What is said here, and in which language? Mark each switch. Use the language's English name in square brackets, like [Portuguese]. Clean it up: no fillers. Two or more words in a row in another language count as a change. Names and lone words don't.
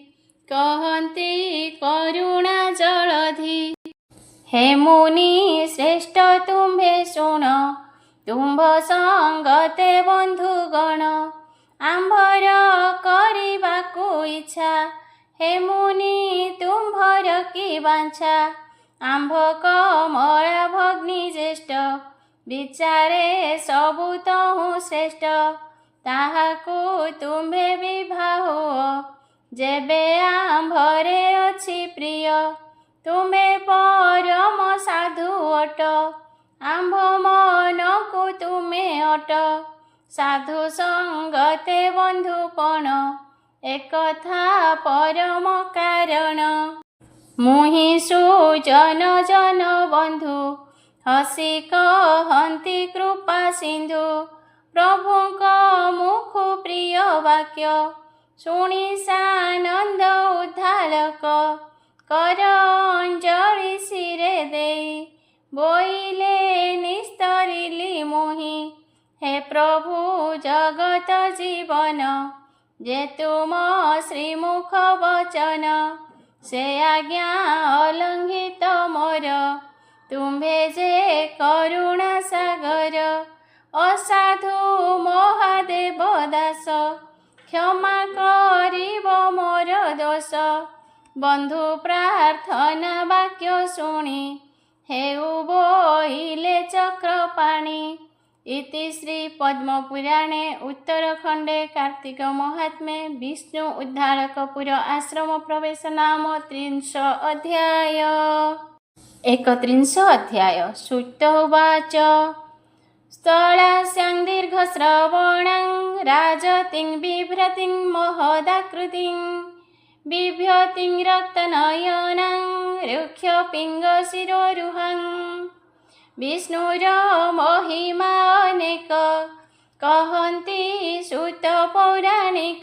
[Odia] କହନ୍ତି କରୁଣା ଜଳଧି ହେ ମୁନି ଶ୍ରେଷ୍ଠ ତୁମ୍ଭେ ଶୁଣ ତୁମ୍ଭ ସଙ୍ଗତେ ବନ୍ଧୁଗଣ ଆମ୍ଭର କରିବାକୁ ଇଚ୍ଛା ହେ ମୁନି ତୁମ୍ଭର କି ବାଞ୍ଛା ଆମ୍ଭ କମଳା ଭଗ୍ନି ଜ୍ୟେଷ୍ଠ ବିଚାରେ ସବୁ ତହୁଁ ଶ୍ରେଷ୍ଠ ତାହାକୁ ତୁମ୍ଭେ ବିବାହ ଯେବେ ଆମ୍ଭରେ ଅଛି ପ୍ରିୟ ତୁମ୍ଭେ ପରମ ସାଧୁ ଅଟ ଆମ୍ଭ ମନକୁ ତୁମେ ଅଟ ସାଧୁ ସଙ୍ଗତେ ବନ୍ଧୁପଣ ଏକଥା ପରମ କାରଣ ମୁହିଁ ସୁଜନ ଜନ ବନ୍ଧୁ ହସି କହନ୍ତି କୃପା ସିନ୍ଧୁ ପ୍ରଭୁଙ୍କ ମୁଖ ପ୍ରିୟ ବାକ୍ୟ ଶୁଣି ସାନନ୍ଦ ଉଦ୍ଦାଳକ କର ଅଞ୍ଜଳି ଶିରେ ଦେଇ ବୋଇଲେ ନିସ୍ତରିଲି ମୋହି ଜଗତ ଜୀବନ ଯେ ତୁମ ଶ୍ରୀମୁଖ ବଚନ ସେ ଆଜ୍ଞା ଅଲଙ୍ଘିତ ମୋର ତୁମ୍ଭେ ଯେ କରୁଣା ସାଗର ଅସାଧୁ ମହାଦେବ ଦାସ କ୍ଷମା କରିବ ମୋର ଦୋଷ ବନ୍ଧୁ ପ୍ରାର୍ଥନା ବାକ୍ୟ ଶୁଣି ହେଉ ବୋଇଲେ ଚକ୍ରପାଣି। [Sanskrit] इति श्री पद्मपुराणे उत्तरखंडे कार्तिक महात्म्ये विष्णु उद्धारकपुर आश्रम प्रवेश नाम 30 अध्याय। 31 अध्याय। सूक्त उवाच स्थलास्यां दीर्घश्रवणां राजतिं बिभ्रतिं महदाकृतिं बिभ्यतिं रक्तनयनां रुक्षपिङ्गशिरोरुहां [Odia] ବିଷ୍ଣୁର ମହିମା ଅନେକ କହନ୍ତି ସୂତ ପୌରାଣିକ